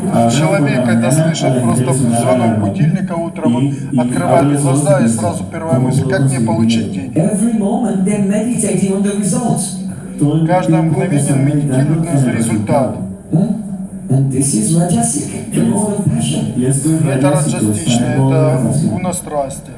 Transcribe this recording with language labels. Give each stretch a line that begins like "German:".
Russian: Человек, когда слышит просто звонок будильника утром, он открывает глаза и сразу первая мысль, как мне получить деньги?
English: Every moment they're meditating on the results.
Russian: Каждое мгновение он медитирует на результат.
English: And this is rajasic, the mode of passion.
Russian: Это раджастично, это гуна страсти.